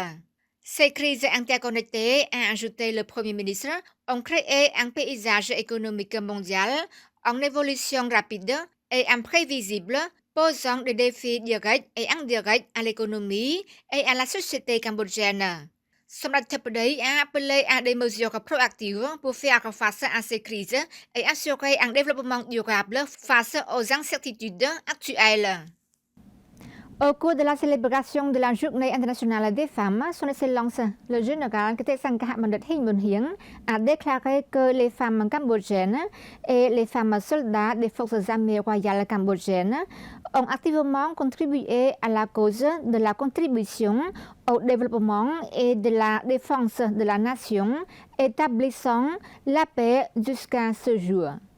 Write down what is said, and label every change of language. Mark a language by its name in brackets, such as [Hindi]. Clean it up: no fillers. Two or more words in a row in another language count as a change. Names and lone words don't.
[French] Ces crises interconnectées, a ajouté le Premier ministre, ont créé un paysage économique mondial en évolution rapide et imprévisible, posant des défis directs et indirects à l'économie et à la société cambodgienne. សម្រាប់ធិបតី a appelé à des mesures proactives pour faire face à ces crises et assurer un développement durable face aux incertitudes actuelles. Au cours de la célébration de la Journée internationale des femmes, son Excellence, le général Ktesankha Bandit Hinh Bun Hieng, a déclaré que les femmes cambodgiennes et les femmes soldats des forces armées royales cambodgiennes ont activement contribué à la cause de la contribution au développement et de la défense de la nation, établissant la paix jusqu'à ce jour.